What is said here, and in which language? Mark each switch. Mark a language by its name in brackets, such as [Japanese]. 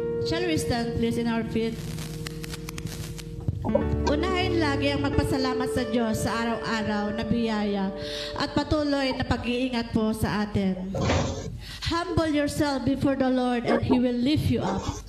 [English] Shall we stand please in our feet? [Filipino] Unahin lagi ang magpasalamat sa Diyos sa araw-araw na biyaya at patuloy na pag-iingat po sa atin. [English] Humble yourself before the Lord and He will lift you up.